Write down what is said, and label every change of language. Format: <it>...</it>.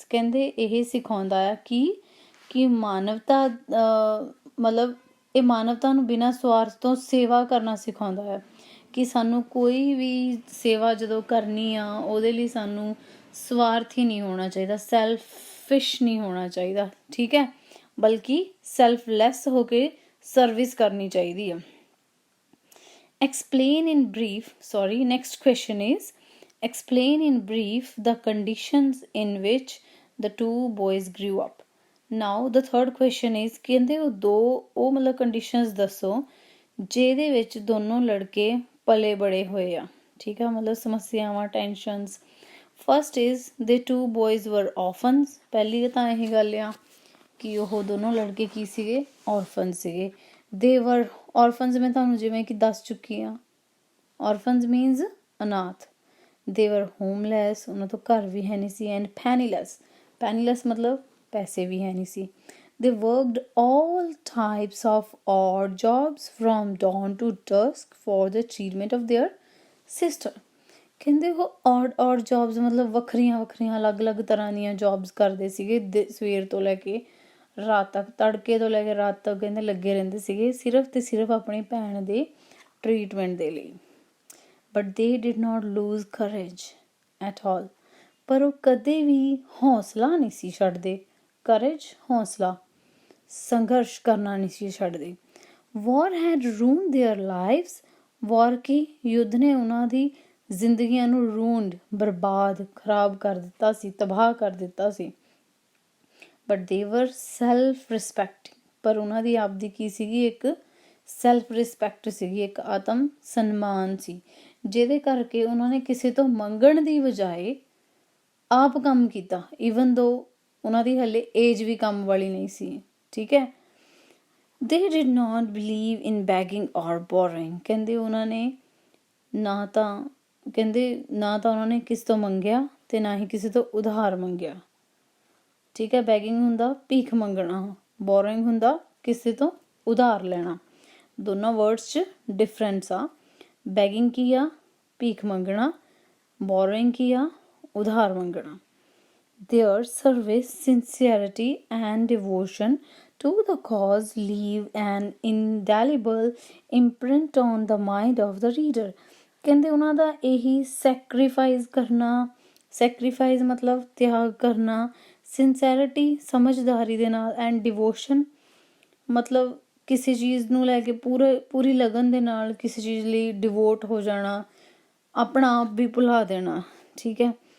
<pa>ਕਹਿੰਦੇ ਇਹ ਸਿਖਾਉਂਦਾ ਆ ਕਿ ਮਾਨਵਤਾ, ਮਤਲਬ ਇਹ ਮਾਨਵਤਾ ਨੂੰ ਬਿਨਾਂ ਸਵਾਰਥ ਤੋਂ ਸੇਵਾ ਕਰਨਾ ਸਿਖਾਉਂਦਾ ਹੈ, ਕਿ ਸਾਨੂੰ ਕੋਈ ਵੀ ਸੇਵਾ ਜਦੋਂ ਕਰਨੀ ਆ ਉਹਦੇ ਲਈ ਸਾਨੂੰ ਸਵਾਰਥੀ ਨਹੀਂ ਹੋਣਾ ਚਾਹੀਦਾ, ਸੈਲਫਿਸ਼ ਨਹੀਂ ਹੋਣਾ ਚਾਹੀਦਾ। ਠੀਕ ਹੈ, ਬਲਕਿ ਸੈਲਫਲੈਸ ਹੋ ਕੇ ਸਰਵਿਸ ਕਰਨੀ ਚਾਹੀਦੀ ਆ।</pa> <en>Explain in brief, next question is, explain in brief the conditions in which the two boys grew up. Now the third question is,</en> <pa>ਕਹਿੰਦੇ ਉਹ ਮਤਲਬ ਕੰਡੀਸ਼ਨਸ ਦੱਸੋ ਜਿਹਦੇ ਵਿੱਚ ਦੋਨੋਂ ਲੜਕੇ ਪਲੇ ਬੜੇ ਹੋਏ ਆ। ਠੀਕ ਆ, ਮਤਲਬ ਸਮੱਸਿਆਵਾਂ, ਟੈਨਸ਼ਨਸ।</pa> <en>First is the two boys were orphans।</en> <pa>ਪਹਿਲੀ ਤਾਂ ਇਹੀ ਗੱਲ ਆ ਕਿ ਉਹ ਦੋਨੋਂ ਲੜਕੇ ਕੀ ਸੀਗੇ, ਔਰਫਨ ਸੀਗੇ।</pa> <en>they were orphans,</en> <pa>ਮੈਂ ਤੁਹਾਨੂੰ ਜਿਵੇਂ ਕਿ ਦੱਸ ਚੁੱਕੀ ਹਾਂ, ਔਰਫਨਸ ਮੀਨਸ ਅਨਾਥ।</pa> <en>they were homeless,</en> <pa>ਉਹਨਾਂ ਤੋਂ ਘਰ ਵੀ ਹੈ ਨਹੀਂ ਸੀ।</pa> <en>and penniless,</en> <pa>ਪੈਨੀਲੈਸ ਮਤਲਬ ਪੈਸੇ ਵੀ ਹੈ ਨਹੀਂ ਸੀ।</pa> <en>They worked all types of odd jobs from dawn to dusk for the achievement of their sister.</en> <pa>ਕਹਿੰਦੇ ਉਹ odd jobs ਮਤਲਬ ਵੱਖਰੀਆਂ ਅਲੱਗ-ਅਲੱਗ ਤਰ੍ਹਾਂ ਦੀਆਂ ਜੋਬਸ ਕਰਦੇ ਸੀਗੇ। ਸਵੇਰ ਤੋਂ ਲੈ ਕੇ ਰਾਤ ਤੱਕ, ਤੜਕੇ ਤੋਂ ਲੈ ਕੇ ਰਾਤ ਤੱਕ ਕਹਿੰਦੇ ਲੱਗੇ ਰਹਿੰਦੇ ਸੀਗੇ, ਸਿਰਫ ਤੇ ਸਿਰਫ ਆਪਣੀ ਭੈਣ ਦੇ ਟਰੀਟਮੈਂਟ ਦੇ ਲਈ।</pa> <en>But they did not lose courage at all.</en> <pa>ਪਰ ਉਹ ਕਦੇ ਵੀ ਹੌਸਲਾ ਨਹੀਂ ਸੀ ਛੱਡਦੇ। courage ਹੌਸਲਾ, ਸੰਘਰਸ਼ ਕਰਨਾ ਨਹੀਂ ਸੀ ਛੱਡਦੇ।</pa> <en>war had ruined their lives.</en> <pa>war ਕੀ, ਯੁੱਧ ਨੇ ਉਹਨਾਂ ਦੀ ਜ਼ਿੰਦਗੀਆਂ ਨੂੰ ruined, ਬਰਬਾਦ, ਖਰਾਬ ਕਰ ਦਿੱਤਾ ਸੀ, ਤਬਾਹ ਕਰ ਦਿੱਤਾ ਸੀ।</pa> <en>but they were self respecting,</en> <pa>ਪਰ ਉਹਨਾਂ ਦੀ ਆਪਦੀ ਕੀ ਸੀਗੀ, ਇੱਕ ਸੈਲਫ ਰਿਸਪੈਕਟ ਸੀਗੀ, ਇੱਕ ਆਤਮ ਸਨਮਾਨ ਸੀ, ਜਿਹਦੇ ਕਰਕੇ ਉਹਨਾਂ ਨੇ ਕਿਸੇ ਤੋਂ ਮੰਗਣ ਦੀ ਬਜਾਏ ਆਪ ਕੰਮ ਕੀਤਾ।</pa> <en>even though</en> <pa>ਉਹਨਾਂ ਦੀ ਹਲੇ ਏਜ ਵੀ ਕੰਮ ਵਾਲੀ ਨਹੀਂ ਸੀ, ਠੀਕ ਹੈ।</pa> <en>they did not believe in begging or borrowing.</en> <pa>ਕਹਿੰਦੇ ਉਹਨਾਂ ਨੇ ਨਾ ਤਾਂ ਉਹਨਾਂ ਨੇ ਕਿਸੇ ਤੋਂ ਮੰਗਿਆ ਤੇ ਨਾ ਹੀ ਕਿਸੇ ਤੋਂ ਉਧਾਰ ਮੰਗਿਆ, ਠੀਕ ਹੈ। ਬੈਗਿੰਗ ਹੁੰਦਾ ਭੀਖ ਮੰਗਣਾ, ਬੋਰੋਇੰਗ ਹੁੰਦਾ ਕਿਸੇ ਤੋਂ ਉਧਾਰ ਲੈਣਾ। ਦੋਨਾਂ ਵਰਡਸ 'ਚ ਡਿਫਰੈਂਸ ਆ। ਬੈਗਿੰਗ ਕੀ ਆ, ਭੀਖ ਮੰਗਣਾ। ਬੋਰੋਇੰਗ ਕੀ ਆ, ਉਧਾਰ ਮੰਗਣਾ।</pa> <en>Their service, sincerity and devotion to the cause leave an indelible imprint on the mind of the reader.</en> <pa>ਕਹਿੰਦੇ ਉਹਨਾਂ ਦਾ ਇਹੀ ਸੈਕਰੀਫਾਈਸ ਕਰਨਾ, ਸੈਕਰੀਫਾਈਸ ਮਤਲਬ ਤਿਆਗ ਕਰਨਾ, ਸਿੰਸੈਰਿਟੀ ਸਮਝਦਾਰੀ ਦੇ ਨਾਲ, ਐਂਡ ਡਿਵੋਸ਼ਨ ਮਤਲਬ ਕਿਸੇ ਚੀਜ਼ ਨੂੰ ਲੈ ਕੇ ਪੂਰੀ ਲਗਨ ਦੇ ਨਾਲ ਕਿਸੇ ਚੀਜ਼ ਲਈ ਡਿਵੋਟ ਹੋ ਜਾਣਾ, ਆਪਣਾ ਆਪ ਵੀ ਭੁਲਾ ਦੇਣਾ, ਠੀਕ ਹੈ।</pa>